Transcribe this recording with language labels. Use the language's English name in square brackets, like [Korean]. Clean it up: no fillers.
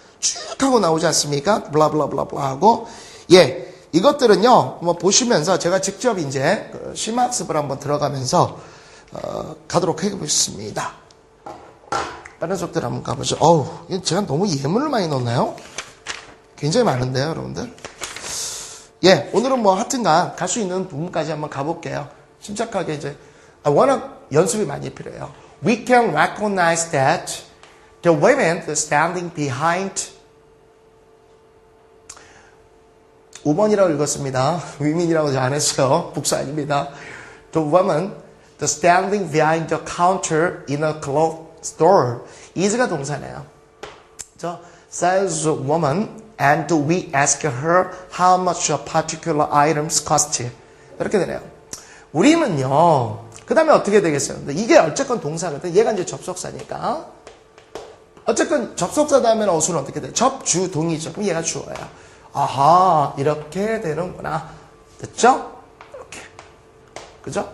[Korean] 쭉 하고 나오지 않습니까? 블라블라블라블라 하고 예 이것들은요 뭐 보시면서 제가 직접 이제 심학습을 한번 들어가면서 가도록 해보겠습니다. 다른 속들 한번 가보죠. 제가 너무 예문을 많이 넣었나요? 굉장히 많은데요, 여러분들. 예, 오늘은 뭐 하여튼간 갈 수 있는 부분까지 한번 가볼게요. 침착하게 이제 워낙 연습이 많이 필요해요. [English] We can recognize that the women standing behind [Korean] 5번이라고 읽었습니다. 위민이라고 안 했어요. 북사 아닙니다. [English] The woman the standing behind the counter in a cloth store. is가 [Korean] 동사네요. 저 [English] saleswoman and we ask her how much a particular items cost. [Korean] 이렇게 되네요. 우리는요. 그 다음에 어떻게 되겠어요? 근데 이게 어쨌건 동사거든. 얘가 이제 접속사니까. 어쨌건 접속사 다음에 어순은 어떻게 돼? 접주동이죠. 그럼 얘가 주어야. 아하, 이렇게 되는구나. 됐죠? 이렇게. 그죠?